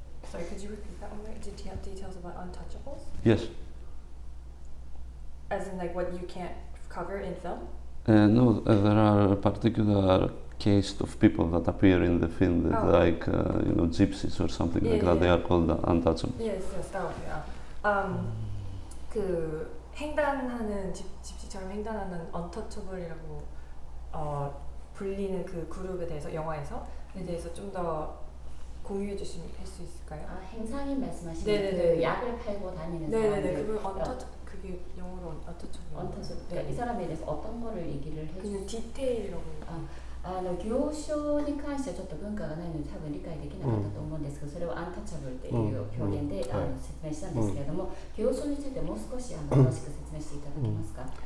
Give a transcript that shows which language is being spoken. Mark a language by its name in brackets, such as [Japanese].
[English] Sorry, could you repeat that one? Did you have details about untouchables? Yes. As in, like, what you can't cover in film? No, there are a particular case of people that appear in the film that, like, gypsies or something like that. They are called untouchables. Yes, that was [Korean] 그 횡단하는 집시처럼 횡단하는 언터처블이라고 불리는 그 그룹에 대해서 영화에서에 대해서 좀 더 공유해 주실 수 있을까요? 행상인 말씀하시는 그 약을 팔고 다니는 사람들. 그게 영어로 언터처블. 그러니까 이 사람에 대해서 어떤 거를 얘기를 해주세요? 그냥 디테일이라고. [Japanese] 行商に関してはちょっと文化がないので多分理解できなかったと思うんですけど、それをアンタッチャブルっていう表現で説明したんですけれども、行商についてもう少し詳しく説明していただけますか？